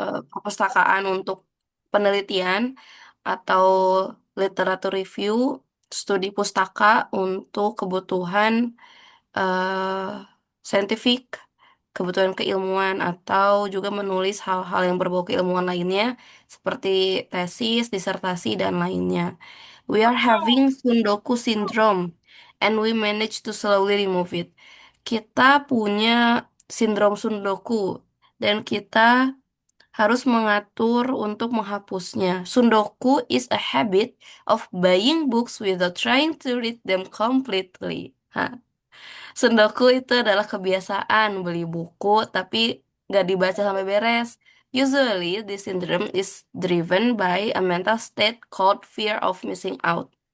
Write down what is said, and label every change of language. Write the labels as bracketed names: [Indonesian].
[Indonesian] perpustakaan untuk penelitian atau literatur review, studi pustaka untuk kebutuhan eh saintifik, kebutuhan keilmuan atau juga menulis hal-hal yang berbau keilmuan lainnya seperti tesis, disertasi dan lainnya. [English] We are having Sundoku syndrome and we manage to slowly remove it. [Indonesian] Kita punya sindrom Sundoku dan kita harus mengatur untuk menghapusnya. [English] Sundoku is a habit of buying books without trying to read them completely. Hah. [Indonesian] Sundoku itu adalah kebiasaan beli buku tapi nggak dibaca sampai beres. [English] Usually, this syndrome is driven by a mental state called fear of missing out.